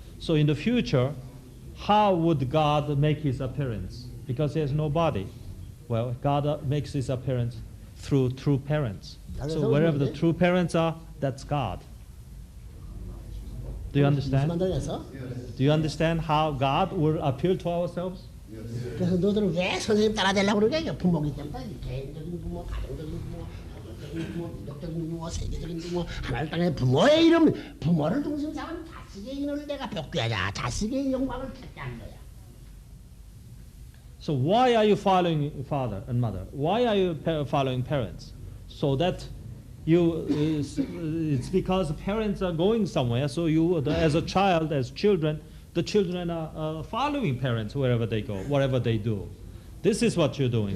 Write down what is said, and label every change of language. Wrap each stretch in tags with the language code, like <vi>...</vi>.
<en>So in the future, how would God make his appearance? Because he has no body. Well, God makes his appearance through true parents. So wherever the true parents are, that's God. Do you understand? Do you understand how God will appeal to ourselves?</en> <ko>그래서 너희들은 왜 선생님 따라되려고 그러냐? 부모기 때문에 개인적인 부모, 가정적인 부모, 가정적인 부모, 민족적인 부모, 세계적인 부모, 하늘 땅의 부모의 이름, 부모를 중심 삼은 자식의 인을 내가 벽두하자. 자식의 영광을 찾게 한 거야.</ko> <en>So why are you following father and mother? Why are you following parents? So that it's because parents are going somewhere. So you, as a child, as children, the children are following parents wherever they go, whatever they do. This is what you're doing.</en>